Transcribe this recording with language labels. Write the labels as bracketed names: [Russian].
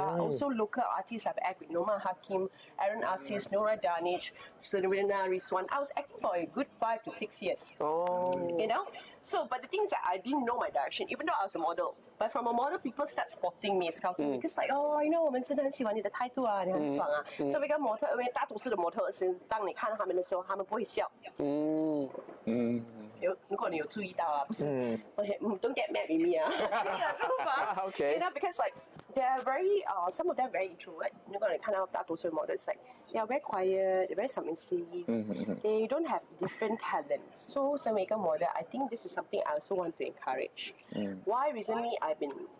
[English] Also local artists. I've acted with Noma Hakim, Aaron Aziz, Nora Danich, Serena Rizwan. I was acting for a good 5 to 6 years. You know. So, but the thing is that I didn't know my direction, even though I was a model. But from a model, people start spotting me, scouting me, because like, oh, you know, [Chinese] 我们真的很喜欢你的态度啊，你很爽啊。作为一个模特，因为大多数的模特是，当你看他们的时候，他们不会笑。如果你有注意到啊，不是， [English] don't get mad with me [Chinese] 啊。 [English] Okay. You know, because like they are very, some of them very introvert. [Chinese] 如果你看到大多数的 [English] models, like they are very quiet, they're very submissive. They don't have different talents. So, [Chinese] 身为一个 [English] model, I think this is something I also want to encourage. Why recently I've been